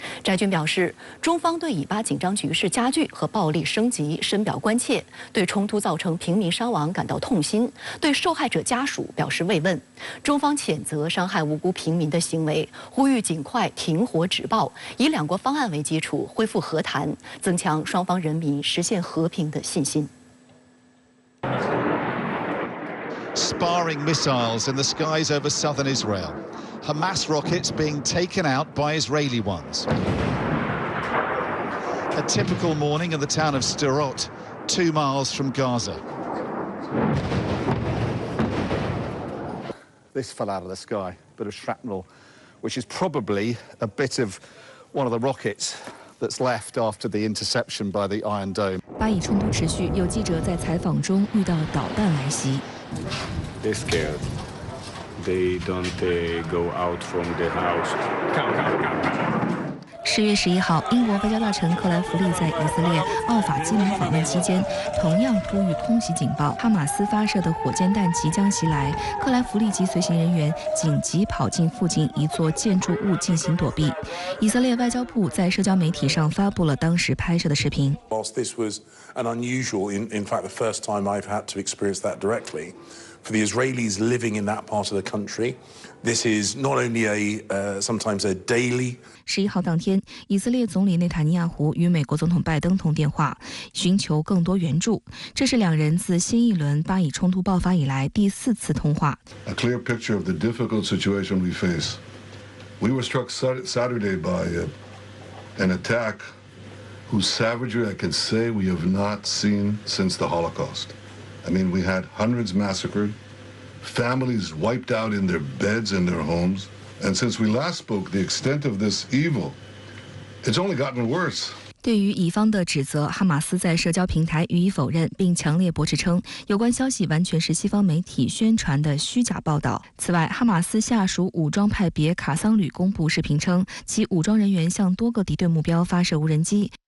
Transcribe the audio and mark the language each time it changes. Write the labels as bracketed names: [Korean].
[Chinese] 翟俊表示，中方对以巴紧张局势加剧和暴力升级深表关切，对冲突造成平民伤亡感到痛心，对受害者家属表示慰问。中方谴责伤害无辜平民的行为，呼吁尽快停火止暴，以2国方案为基础恢复和谈，增强双方人民实现和平的信心。 [English] Sparring missiles in the skies over southern Israel. Hamas rockets being taken out by Israeli ones. A typical morning in the town of Sderot, 2 miles from Gaza. This fell out of the sky, a bit of shrapnel, which is probably a bit of one of the rockets that's left after the interception by the Iron Dome. [Chinese] 巴以冲突持续，有记者在采访中遇到导弹来袭。 [English] They're scared. They don't go out from the house. Come. [Chinese] 10月11号，英国外交大臣克莱弗利在以色列奥法基民访问期间，同样呼吁空袭警报，哈马斯发射的火箭弹即将袭来。克莱弗利及随行人员紧急跑进附近一座建筑物进行躲避。以色列外交部在社交媒体上发布了当时拍摄的视频。 [English] Whilst this was an unusual, in fact, the first time I've had to experience that directly. For the Israelis living in that part of the country, this is not only sometimes a daily. [Chinese] 11号当天，以色列总理内塔尼亚胡与美国总统拜登通电话，寻求更多援助。这是两人自新一轮巴以冲突爆发以来第4次通话。 [English] A clear picture of the difficult situation we face. We were struck Saturday by an attack whose savagery I can say we have not seen since the Holocaust. I mean, we had hundreds massacred, families wiped out in their beds and their homes. And since we last spoke, the extent of this evil, it's only gotten worse. [Chinese] 对于以方的指责，哈马斯在社交平台予以否认，并强烈驳斥称，有关消息完全是西方媒体宣传的虚假报道。此外，哈马斯下属武装派别卡桑旅公布视频称，其武装人员向多个敌对目标发射无人机。